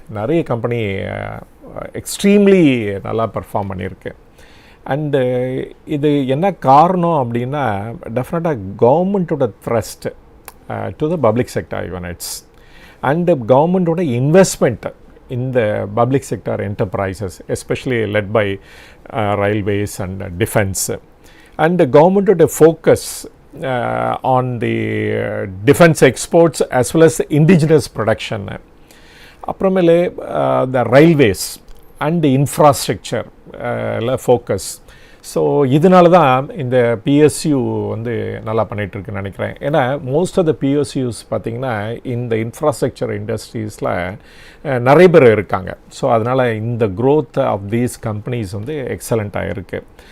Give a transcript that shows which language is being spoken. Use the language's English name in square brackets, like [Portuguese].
[Tamil] நிறைய company extremely நல்லா perform பண்ணியிருக்கு. [English] and [Tamil] இது என்ன காரணம் அப்படின்னா, [English] டெஃபினட்டாக கவர்மெண்ட்டோட thrust to the public sector units and government oda investment in the public sector enterprises, especially led by railways and defense, and the government oda focus on the defense exports as well as indigenous production. Apramele the railways and the infrastructure focus. [Tamil] So இதனால தான் இந்த PSU வந்து நல்லா பண்ணிகிட்ருக்குன்னு நினைக்கிறேன். ஏன்னா most of the PSUs பார்த்திங்கன்னா இந்த infrastructure இண்டஸ்ட்ரீஸில் நிறைய பேர் இருக்காங்க. ஸோ அதனால் இந்த க்ரோத் ஆஃப் தீஸ் கம்பெனிஸ் வந்து எக்ஸலண்ட்டாக இருக்குது.